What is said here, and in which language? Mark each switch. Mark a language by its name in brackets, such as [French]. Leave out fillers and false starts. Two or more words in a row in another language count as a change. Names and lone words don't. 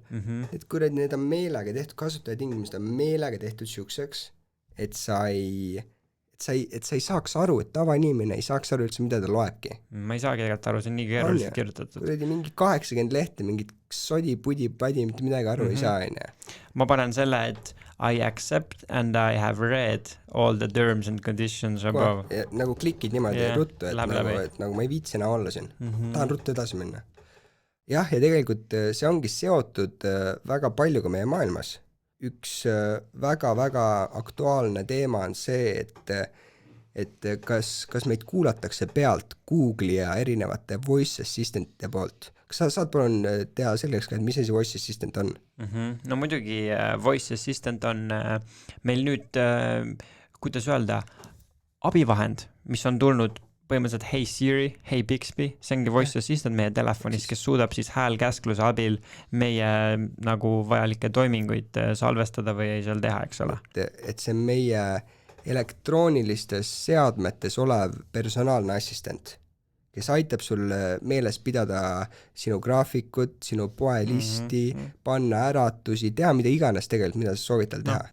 [Estonian] Et kui need on meelega tehtud, kasutaja tingimused on meelega tehtud siukseks, et sa ei saaks aru, et tavainimene ei saaks aru üldse, mida ta loebki. Ma ei saagi tegelikult aru, see on nii keeruliselt kirjutatud. Kuradi mingi 80 lehte, mingid sodi, pudi, padi, mitte midagi aru ei saa, aine. Ma panen selle, et [English] I accept and I have read all the terms and conditions above. [Estonian] Nagu klikid niimoodi ruttu, et nagu ma ei viitsi enam olla siin. Tahan ruttu edasi minna. Jah, ja tegelikult see ongi seotud väga palju ka meie maailmas. Üks väga-väga aktuaalne teema on see, et kas meid kuulatakse pealt Google'i ja erinevate [English] voice assistantide [Estonian] poolt. Kas sa saad palun teha selleks, et mis see [English] voice assistant [Estonian] on? No muidugi [English] voice assistant [Estonian] on meil nüüd, kuidas öelda, abivahend, mis on tulnud põhimõtteliselt Hey Siri, Hey Bixby, see ongi [English] voice assistant [Estonian] meie telefonis, kes suudab siis häälkäskluse abil meie nagu vajalikke toiminguid salvestada või seal teha, eks ole. Et see meie elektroonilistes seadmetes olev personaalne assistent, kes aitab sul meeles pidada sinu graafikut, sinu poelisti, panna äratusi, teha mida iganes tegelikult, mida sa soovid tal teha.